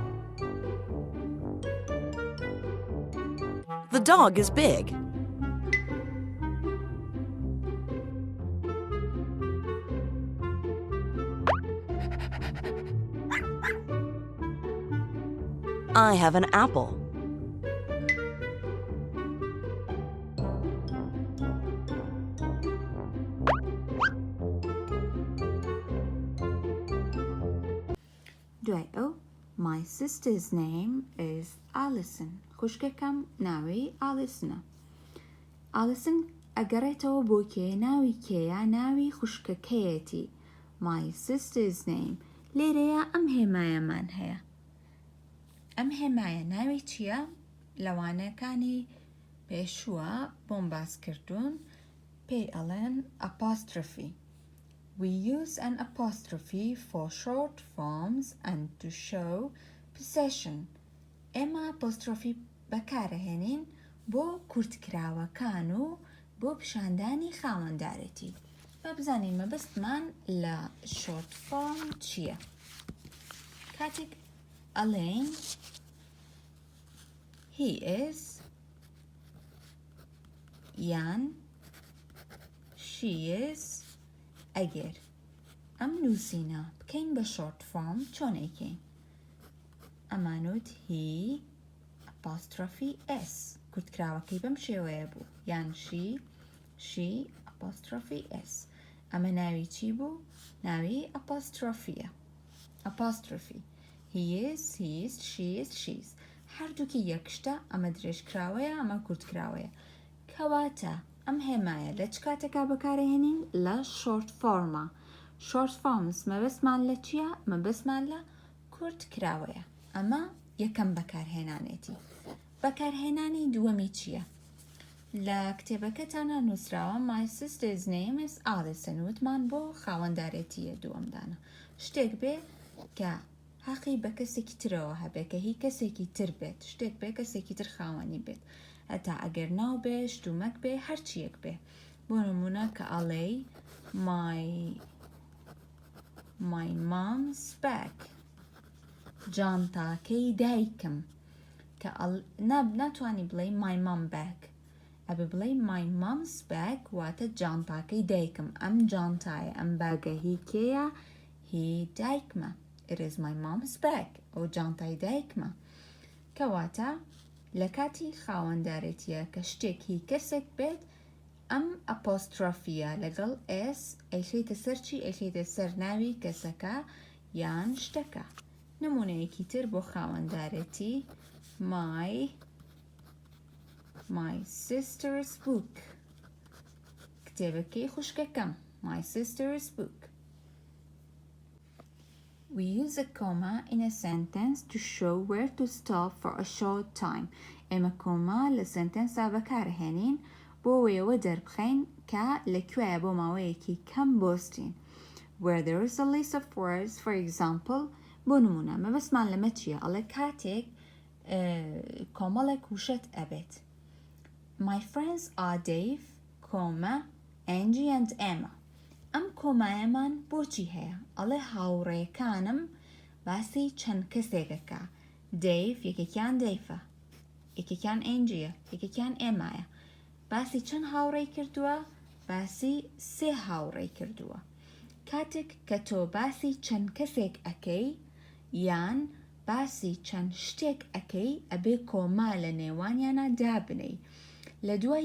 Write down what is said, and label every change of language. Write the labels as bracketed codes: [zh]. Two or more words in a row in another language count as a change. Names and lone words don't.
[en] The dog is big. I have an apple. [ckb] دوای ئەو [en] My sister's name is Alison. [ckb] خوشکەکەم ناوی ئالیسنە. ئالیسن ئەگەڕێتەوە بۆ کێ ناوی کێیە؟ ناوی خوشکەکەیەتی. [en] My sister's name. [ckb] لێرەیە ئەم هێمایەمان هەیە. ئەم هێمایە ناوی چییە؟ لەوانەکانی پێشووە بۆم باس کردوون پێی ئەڵێن ئەپاسترۆفی. [en] We use an apostrophe for short forms and to show possession. [ckb] ئێمە apostrophe بەکارەهێنین بۆ کورتکراوەکان و بۆ پیشاندانی خاوەندارەتی. با بزانین مەبەستمان لە [en] short form [ckb] چییە؟ کاتێک ئەڵێن [en] he is [ckb] یان she is ئەگەر ئەم نووسینە بکەین بە [en] short form [ckb] چۆن ئەیکەین؟ ئەمانوت [en] he apostrophe s [ckb] کورتکراوەکەی بەم شێوەیە بوو یان [en] she apostrophe s [ckb] ئەمە ناوی چی بوو؟ ناوی [en] apostrophe he is she is she's [ckb] هەردووکی یەکشتە ئەمە درێژکراوەیە ئەمە کورتکراوەیە کەواتە ئەم هێمایە لە چ کاتێکا بەکارهێنین لە [en] short form short forms [ckb] مەبەستمان لە چییە؟ مەبەستمان لە کورتکراوەیە ئەمە یەکەم بەکارهێنانێتی بەکارهێنانی دووەمی چییە؟ لە کتێبەکەتانە نووسراوە [en] My sister's name is Alison [ckb] وتمان بۆ خاوەندارێتیە دووەمدانە شتێک بێ کە حەقی بە کەسێکی ترەوە هەبێت کە هی کەسێکی تر بێت شتێک بێ کەسێکی تر خاوەنی بێت هەتا ئەگەر ناو بێ شتومەک بێ هەرچیەک بێ بۆ نمونە کە ئەڵێ [en] my mom's bag [ckb] جانتاکەی دایکم کە ناتوانی بڵێ [en] my mom bag [ckb] ئەبێ بڵێ [en] my mom's bag [ckb] واتە جانتاکەی دایکم ئەم جانتایە ئەم باگە هی کێیە هی دایکمە [en] It is my mom's bag [ckb] ئەو جانتای دایکمە کەواتە لە کاتی خاوەندارێتیە کە شتێکی کەسێک بێت ئەم ئەپۆسترۆفیە لەگەڵ s ئەیخێتە سەر چی؟ ئەیخێتە سەر ناوی کەسەکە یان شتەکە نمونەیەکی تر بۆ خاوەندارێتی [en] my sister's book [ckb] کتێبەکەی خوشکەکەم [en] my sister's book We use a comma in a sentence to show where to stop for a short time. [ckb] ئێمە کۆما لە سنتەنسا بەکارهێنین بۆ وێوە دەربخەین کە لەکوێیە بۆ ماوەیەکی کەم بۆستین. [en] Where there is a list of words, for example, [ckb] بۆ نمونە مەبەستمان لەمە چییە؟ ئەڵێ کاتێک کۆمەڵێک وشەت ئەبێت. [en] My friends are Dave, Angie and Emma. [ckb] ئەم کۆمایەمان بۆچی هەیە؟ ئەڵێ هاوڕێکانم باسی چەند کەسێکەکە دەیڤ یەکێکیان دەیڤە یەکێکیان ئەنجیە یەکێکیان ئێمایە باسی چەند هاوڕێی کردووە؟ باسی 3 هاوڕێی کردووە کاتێک کە تۆ باسی چەند کەسێک ئەکەی یان باسی چەند شتێک ئەکەی ئەبێ کۆما لە نێوانیانە دابنەی لە دوای